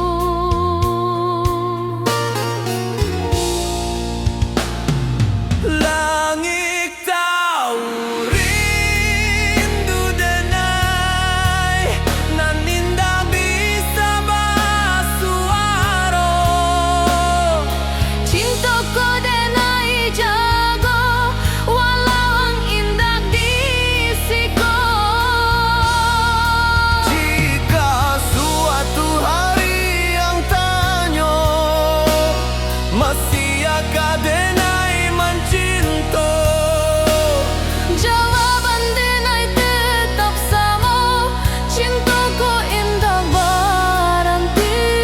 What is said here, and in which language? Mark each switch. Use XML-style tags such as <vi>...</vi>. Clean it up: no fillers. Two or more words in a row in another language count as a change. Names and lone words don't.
<min>Langit tahu rindu denai, nan indah bisa basuara. Cintaku denai jago, walau ang indah disiko.</min> <id>Jika suatu hari yang tanya, masih akan denai mencinta. Jawaban denai tetap sama, cintaku indah berhenti.</id>